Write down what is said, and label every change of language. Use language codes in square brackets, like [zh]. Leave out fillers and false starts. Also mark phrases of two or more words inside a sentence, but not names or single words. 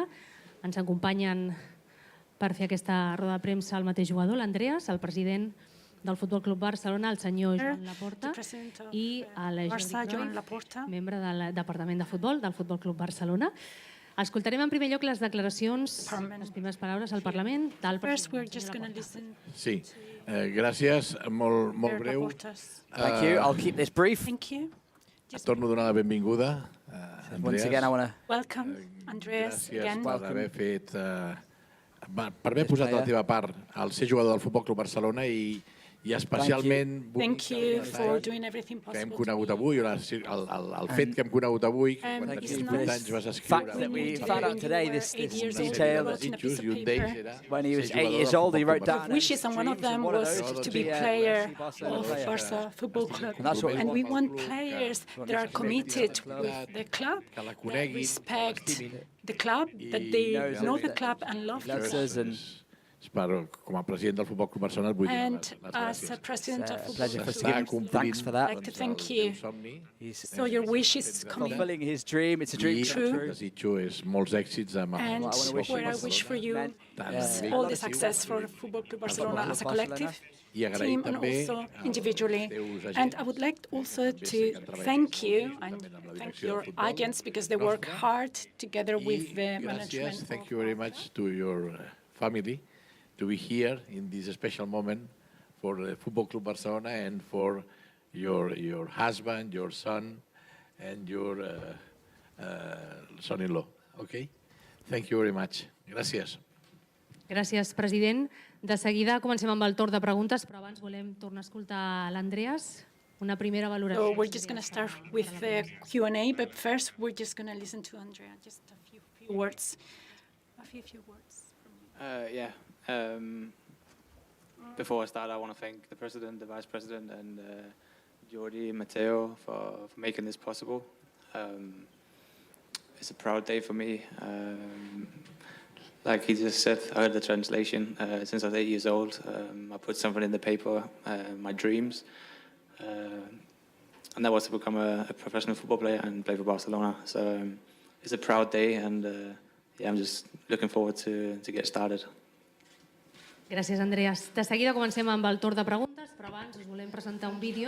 [ca] Ens acompanyen per fer aquesta roda de premsa el mateix jugador, l'Andreas, el president del Futbol Club Barcelona, el senyor Joan Laporta, i el Jordi Cruyff, membre del Departament de Futbol del Futbol Club Barcelona. Escoltarem en primer lloc les declaracions, les primeres paraules al Parlament del president. Sí, gràcies, molt breu. [en] Thank you. I'll keep this brief. [ca] Torno a donar la benvinguda a Andreas. [en] Once again, I want to welcome Andreas again. [ca] Gràcies per haver posat de la teva part al ser jugador del Futbol Club Barcelona i especialment [en] Thank you for doing everything [ca] que hem [en] possible. [ca] conegut avui, el fet que hem conegut avui, quan tenies 18 anys vas escriure [en] that we found out today, this detail that [ca] i un d'ells era [en] when he was 8 years old, he wrote down wishes, and one of them was to be player of Barca Football Club. And we want players that are committed with the club, that respect the club, that they know the club and love the club. [ca] Com a president del Futbol Club Barcelona vull dir [en] And as a president of Football Club, thanks for that. I'd like to thank you. So your wish is coming Fulfilling his dream, it's a dream true. [ca] Desitjo és molts èxits amb [en] And what I wish for you is all the success for Football Club Barcelona as a collective team and also individually. And I would like also to thank you and thank your agents because they work hard together with the management. Thank you very much to your family to be here in this special moment for the Football Club Barcelona and for your husband, your son, and your son-in-law. Okay? Thank you very much. [ca] Gràcies. Gràcies, president. De seguida comencem amb el torn de preguntes, però abans volem tornar a escoltar l'Andreas. Una primera valoració. [en] So we're just going to start with the Q&A, but first we're just going to listen to Andrea. Just a few words. A few words. Before I start, I want to thank the president, the vice president, and Jordi and Matteo for making this possible. It's a proud day for me. Like he just said, I heard the translation. Since I was 8 years old, I put something in the paper, my dreams. And that was to become a professional football player and play for Barcelona. So it's a proud day, and yeah, I'm just looking forward to get started. [ca] Gràcies, Andreas. De seguida comencem amb el torn de preguntes, però abans us volem presentar un vídeo.